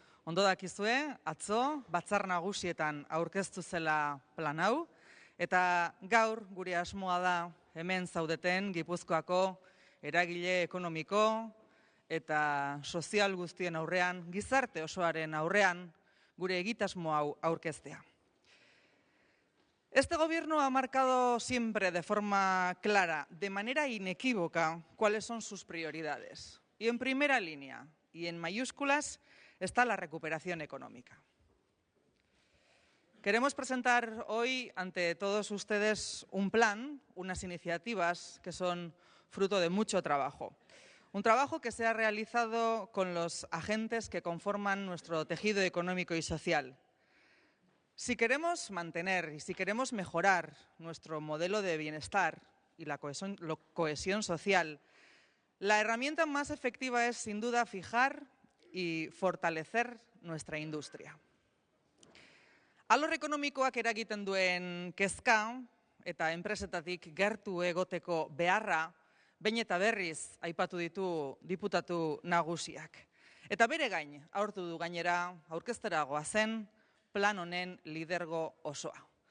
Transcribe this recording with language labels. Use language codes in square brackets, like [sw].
[eu] Ondo dakizue, atzo, batzar nagusietan aurkeztu zela plan hau, eta gaur gure asmoa da hemen zaudeten Gipuzkoako eragile ekonomiko eta sozial guztien aurrean, gizarte osoaren aurrean, gure egitasmo hau aurkeztea. [es] Este gobierno ha marcado siempre de forma clara, de manera inequívoca, cuáles son sus prioridades. Y en primera línea, y en mayúsculas, está la recuperación económica. Queremos presentar hoy ante todos ustedes un plan, unas iniciativas que son fruto de mucho trabajo. Un trabajo que se ha realizado con los agentes que conforman nuestro tejido económico y social. Si queremos mantener y si queremos mejorar nuestro modelo de bienestar y la cohesión social, la herramienta más efectiva es, sin duda, fijar y fortalecer nuestra industria. [eu] Alor ekonomikoak eragiten duen kezka eta enpresetatik gertu egoteko beharra behin eta berriz aipatu ditu diputatu nagusiak. Eta bere gain, aurtu du gainera, aurkeztera goazen plan honen lidergo osoa.